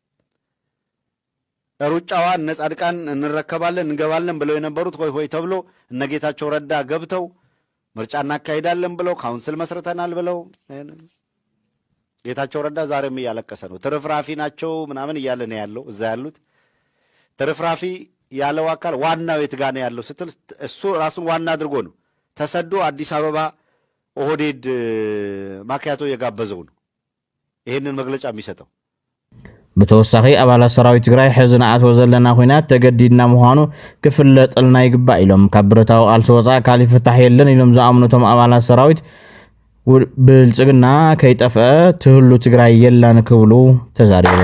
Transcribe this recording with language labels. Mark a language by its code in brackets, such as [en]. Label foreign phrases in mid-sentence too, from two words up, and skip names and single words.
[am] ሩጫዋን እነ ጻድቃን እንረከባለን እንገባለን ብለው የነበሩት ሆይ ሆይ ተብሎ እነ ጌታቸው ረዳ ገብተው ምርጫ እናካሂዳለን ብለው ካውንስል መስርተናል ብለው ጌታቸው ረዳ ዛሬም እያለቀሰ ነው። ትርፍራፊ ናቸው ምናምን እያለ ነው ያለው። እዛ ያሉት ትርፍራፊ ያለው አካል ዋናው የት ጋር ነው ያለው ስትል እሱ ራሱን ዋና አድርጎ ነው ተሰዶ አዲስ አበባ ኦህዴድ ማኪያቶ የጋበዘው ነው ይሄንን መግለጫ የሚሰጠው። [ti] ብተወሳኺ አባላት ሰራዊት ትግራይ ሕዝና አትወ ዘለና ኩናት ተገዲድና ምዃኑ ክፍለጥልና ይግባእ ኢሎም ካብ ብረታዊ ቃልሲ ወፃኢ ካሊእ ፍታሕ የለን ኢሎም ዝኣምኑቶም አባላት ሰራዊት ብልጽግና ከይጠፍአ ትህሉ ትግራይ የላን ክብሉ ተዛሪቡ።